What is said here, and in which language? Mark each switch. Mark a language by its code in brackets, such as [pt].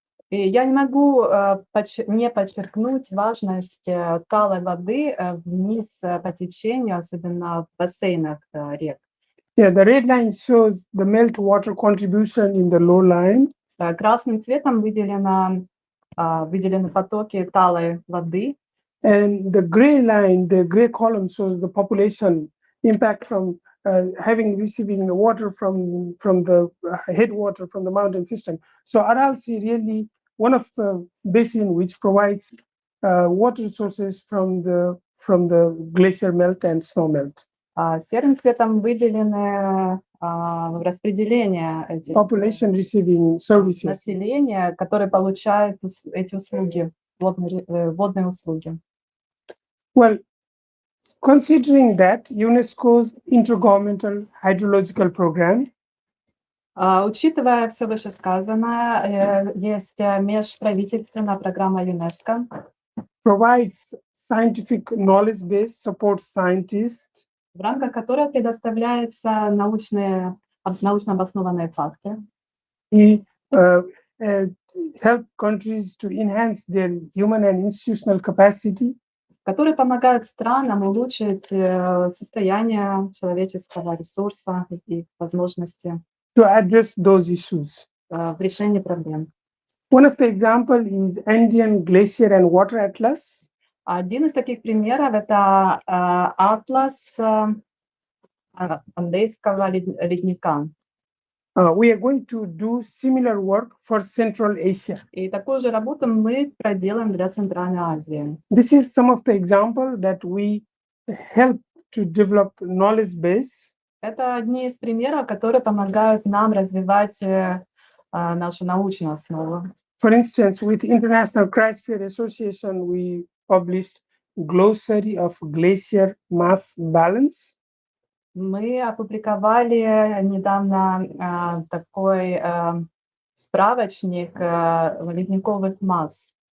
[ru] И я не могу не подчеркнуть важность талой воды вниз по течению, особенно в бассейнах рек. [en] Yeah, the red line shows the meltwater contribution in the low line. [ru] Красным цветом выделены потоки талой воды. [en] And the gray line, the gray column shows the population impact from receiving the water from the headwater from the mountain system. So Aral Sea really one of the basin which provides water sources from the glacier melt and snow melt. [ru] Серым цветом выделены распределение этих [en] Population receiving services. [ru] населения, которые получают эти услуги, водные услуги. [en] Well, considering that UNESCO's Intergovernmental Hydrological Program, [ru] учитывая все вышесказанное, есть межправительственная программа ЮНЕСКО, [en] provides scientific knowledge base, supports scientists, [ru] в рамках которой предоставляются научно обоснованные факты. и [en] help countries to enhance their human and institutional capacity, [ru] которые помогают странам улучшить состояние человеческого ресурса и возможности [en] to address those issues. [ru] в решении проблем. [en] One of the example is Andean Glacier and Water Atlas. [ru] Один из таких примеров – это атлас андейского ледника. [en] We are going to do similar work for Central Asia. [ru] И такую же работу мы проделаем для Центральной Азии. [en] This is some of the example that we help to develop knowledge base. [ru] Это одни из примеров, которые помогают нам развивать нашу научную основу. [en] For instance, with International Cryosphere Association, we published Glossary of Glacier Mass Balance. [ru] Мы опубликовали недавно такой справочник ледниковых масс.